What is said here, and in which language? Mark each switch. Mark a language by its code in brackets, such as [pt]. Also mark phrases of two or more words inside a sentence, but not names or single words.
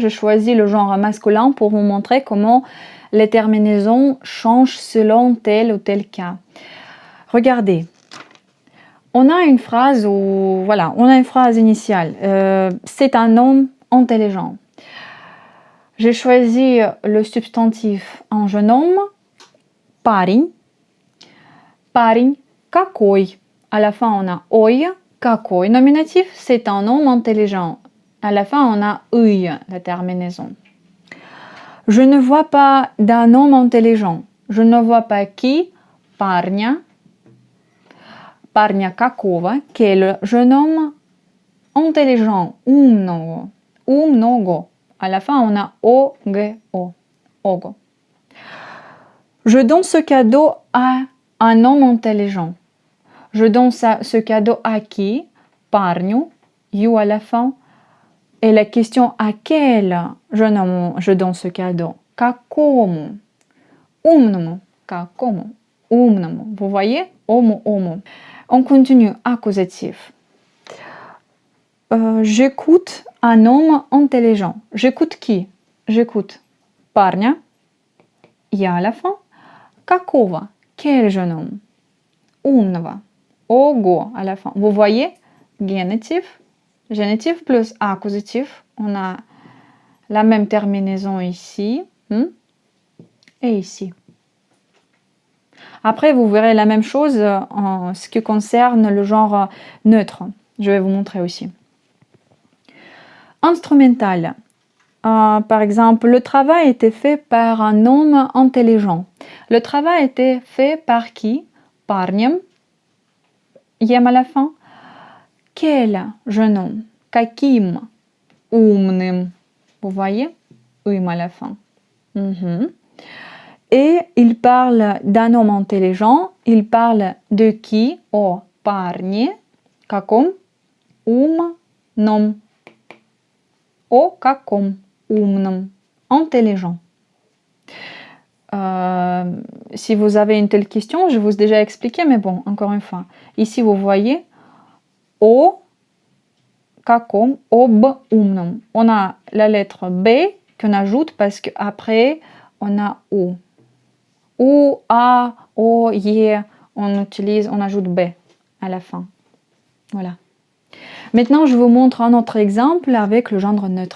[fr] J'ai choisi le genre masculin pour vous montrer comment les terminaisons changent selon tel ou tel cas. Regardez, on a une phrase où, voilà, on a une phrase initiale. C'est un homme intelligent. J'ai choisi le substantif un jeune homme, [ru] парень. Парень какой. [fr] À la fin, on a ой. Какой nominatif, c'est un homme intelligent. À la fin, on a ый, la terminaison. Je ne vois pas d'un homme intelligent. Je ne vois pas qui, [ru] парня. Парня какого, [fr] quel jeune homme intelligent, [ru] умного. Умного. [fr] À la fin, on a ого. Ого. Je donne ce cadeau à un homme intelligent. Je donne ce cadeau à qui? Парню. You à la fin. Et la question à quel jeune homme je donne ce cadeau? [ru] Какому? Умному. Какому? Умному. [fr] Vous voyez? Ому. On continue. Accusatif. J'écoute un homme intelligent. J'écoute qui? J'écoute парня. Я à la fin. Какого? Quel jeune homme? [ru] Умного. [fr] Ого à la fin. Vous voyez? Génitif. Génitif plus accusatif. On a la même terminaison ici et ici. Après, vous verrez la même chose en ce qui concerne le genre neutre. Je vais vous montrer aussi. Instrumental. Par exemple, le travail était fait par un homme intelligent. Le travail était fait par qui? Парнем. Ем à la fin. Quel jeune homme? [ru] Каким? Умным. [fr] Vous voyez? Им à la fin. Et il parle d'un homme intelligent. Il parle de qui? [ru] О парне. Каком? Умном. О каком? Умном. [fr] Intelligent. Si vous avez une telle question, je vous ai déjà expliqué, mais bon, encore une fois. Ici, vous voyez [ru] о каком, об умном. [fr] On a la lettre B qu'on ajoute parce qu'après, on a O. O, A, O, Y, on ajoute B à la fin. Voilà. Maintenant, je vous montre un autre exemple avec le genre neutre.